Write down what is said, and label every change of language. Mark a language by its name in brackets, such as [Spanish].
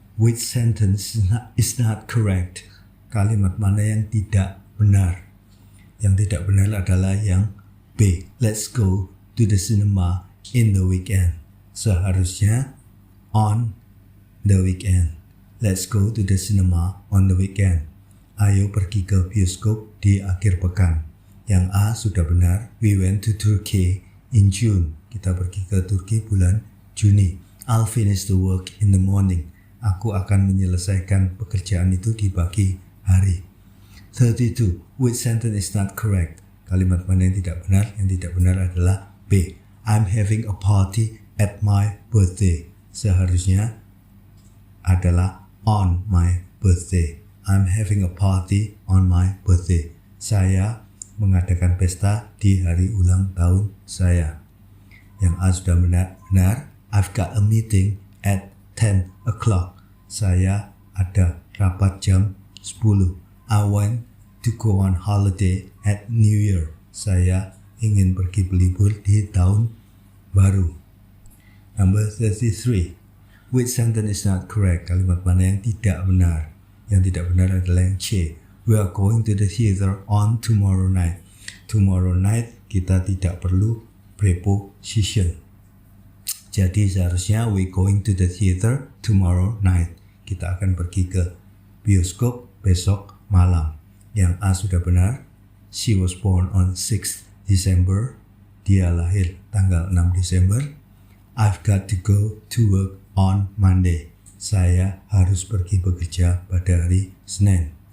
[English] Which sentence is not correct? [Indonesian] Kalimat mana yang tidak benar? Yang tidak benar adalah yang B. [English] Let's go to the cinema in the weekend. [Indonesian] Seharusnya [English] on the weekend. Let's go to the cinema on the weekend. [Indonesian] Ayo pergi ke bioskop di akhir pekan. Yang A sudah benar. [English] We went to Turkey in June. [Indonesian] Kita pergi ke Turki bulan Juni. [English] I'll finish the work in the morning. [Indonesian] Aku akan menyelesaikan pekerjaan itu di pagi hari. 32. [English] Which sentence is not correct? [Indonesian] Kalimat mana yang tidak benar? Yang tidak benar adalah B. [English] I'm having a party at my birthday. [Indonesian] Seharusnya adalah [English] on my birthday. I'm having a party on my birthday. [Indonesian] Saya mengadakan pesta di hari ulang tahun saya. Yang A sudah benar. [English] I've got a meeting at 10 o'clock. [Indonesian] Saya ada rapat jam 10. [English] I want to go on holiday at New Year. [Indonesian] Saya ingin pergi berlibur di tahun baru. [English] Number 33. Which sentence is not correct? [Indonesian] Kalimat mana yang tidak benar? Yang tidak benar adalah yang C. [English] We are going to the theater on tomorrow night. Tomorrow night [Indonesian] kita tidak perlu [English] preposition. [Indonesian] Jadi seharusnya [English] we going to the theater tomorrow night. [Indonesian] Kita akan pergi ke bioskop besok malam. Yang A sudah benar. [English] She was born on 6th December. [Indonesian] Dia lahir tanggal 6 Desember. [English] I've got to go to work on Monday. [Indonesian] Saya harus pergi bekerja pada hari Senin.